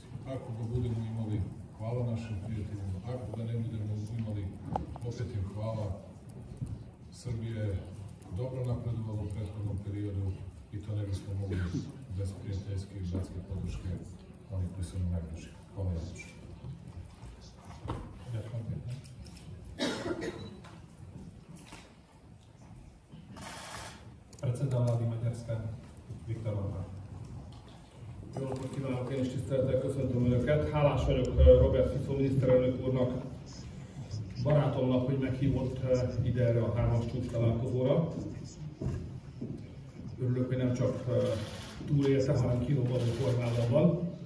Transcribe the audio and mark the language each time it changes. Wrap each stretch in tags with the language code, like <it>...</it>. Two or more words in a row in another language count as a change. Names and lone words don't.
<sr>Ako ga budemo imali, hvala našim prijateljima. Ako ga ne budemo imali, opet im hvala. Srbija je dobro napredovala u prethodnom periodu i to ne bismo mogli bez prijateljske i bratske podrške onih koji su nam najbliži. Hvala još.</sr> <sk>Predseda vlády Maďarska, Viktor Orbán.</sk> <hu>Jó napot kívánok, én is tisztelettel köszöntöm Önöket. Hálás vagyok Robert Fico miniszterelnök úrnak, barátomnak, hogy meghívott ide erre a 3-as csúcs találkozóra. Örülök, hogy nem csak túlélte, hanem kirobbanó formában van.</hu>